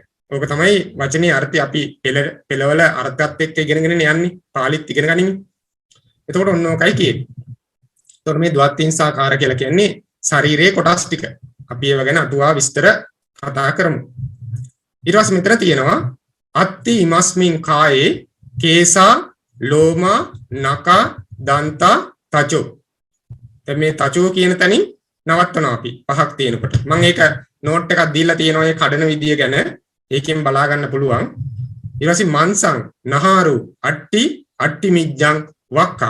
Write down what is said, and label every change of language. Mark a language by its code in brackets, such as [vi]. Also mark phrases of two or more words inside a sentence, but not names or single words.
[si] ඕක තමයි වචනේ අර්ථය. අපි පෙළවල අර්ථයත් එක්ක ඉගෙනගෙන යන්නේ. පාලිත් ඉගෙන ගනිමු. එතකොට ඔන්න ඕකයි කියන්නේ. එතකොට මේ ද්වත්තිංසාකාර කියලා කියන්නේ ශරීරයේ කොටස් ටික. අපි ඒව ගැන අටුවා විස්තර කතා කරමු. ඊට පස්සේ මෙතන තියෙනවා [pi] අත්ති ඉමස්මින් කායේ කේසා ලෝමා නකා දන්තා තචෝ. [si] දැන් මේ තචෝ කියන තැනින් නවත්තනවා අපි පහක් තියෙනකොට. මම ඒක නෝට් එකක් දීලා තියෙනවා මේ කඩන විදිය ගැන. ඒකෙන් බලා ගන්න පුළුවන්. ඊට පස්සේ [pi] මන්සං නහාරු අට්ටි මිජ්ජං වක්කං.